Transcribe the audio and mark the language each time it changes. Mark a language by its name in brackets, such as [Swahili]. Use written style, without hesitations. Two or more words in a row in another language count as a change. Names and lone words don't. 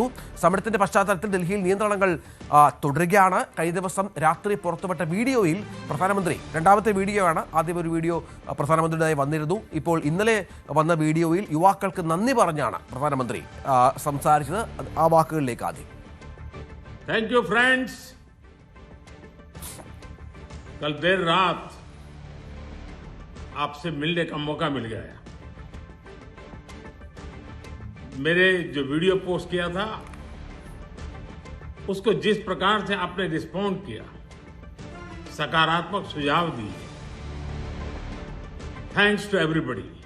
[Malayalam] സമരത്തിന്റെ പശ്ചാത്തലത്തിൽ ഡൽഹിയിൽ നിയന്ത്രണങ്ങൾ തുടരുകയാണ്. കഴിഞ്ഞ ദിവസം രാത്രി പുറത്തുവിട്ട വീഡിയോയിൽ പ്രധാനമന്ത്രി, രണ്ടാമത്തെ വീഡിയോയാണ്, ആദ്യം ഒരു വീഡിയോ പ്രധാനമന്ത്രിയുടേതായി വന്നിരുന്നു. ഇപ്പോൾ ഇന്നലെ വന്ന വീഡിയോയിൽ യുവാക്കൾക്ക് നന്ദി പറഞ്ഞാണ് പ്രധാനമന്ത്രി സംസാരിച്ചത്. ആ വാക്കുകളിലേക്ക് ആദ്യം. [English] thank you friends. [Hindi] कल देर रात आपसे मिलने का मौका मिल गया. मेरे जो वीडियो पोस्ट किया था उसको जिस प्रकार से आपने रिस्पॉन्ड किया, सकारात्मक सुझाव दिए, [English] thanks to everybody.